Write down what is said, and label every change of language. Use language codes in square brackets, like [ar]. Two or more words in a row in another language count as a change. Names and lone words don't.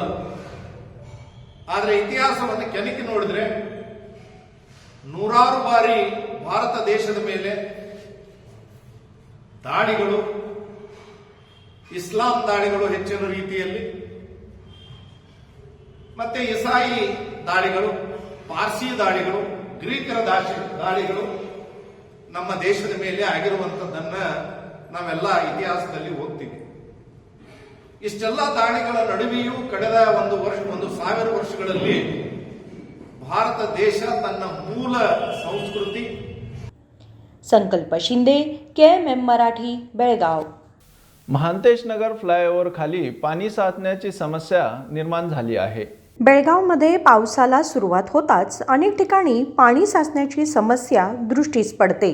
[kn] ಆದರೆ ಇತಿಹಾಸವನ್ನು ಕೆಣಕಿ ನೋಡಿದ್ರೆ ನೂರಾರು ಬಾರಿ ಭಾರತ ದೇಶದ ಮೇಲೆ ದಾಳಿಗಳು, ಇಸ್ಲಾಂ ದಾಳಿಗಳು ಹೆಚ್ಚಿನ ರೀತಿಯಲ್ಲಿ, ಮತ್ತೆ ಇಸಾಯಿ ದಾಳಿಗಳು, ಪಾರ್ಸಿ ದಾಳಿಗಳು, ಗ್ರೀಕರ ದಾಳಿಗಳು ನಮ್ಮ ದೇಶದ ಮೇಲೆ ಆಗಿರುವಂತದ್ದನ್ನ ನಾವೆಲ್ಲ ಇತಿಹಾಸದಲ್ಲಿ ಓದ್ತೀವಿ. ಇಷ್ಟೆಲ್ಲ ದಾಳಿಗಳ ನಡುವೆಯೂ ಕಳೆದ 1,000 ವರ್ಷಗಳಲ್ಲಿ ಭಾರತ ದೇಶ ತನ್ನ ಮೂಲ ಸಂಸ್ಕೃತಿ. [mr] संकल्प शिंदे, KMM मराठी, बेळगाव. महांतेश नगर फ्लायओव्हर खाली पाणी साचण्याची समस्या निर्माण झाली आहे. बेळगावमध्ये पावसाला सुरुवात होताच अनेक ठिकाणी पाणी साचण्याची समस्या दृष्टीस पडते.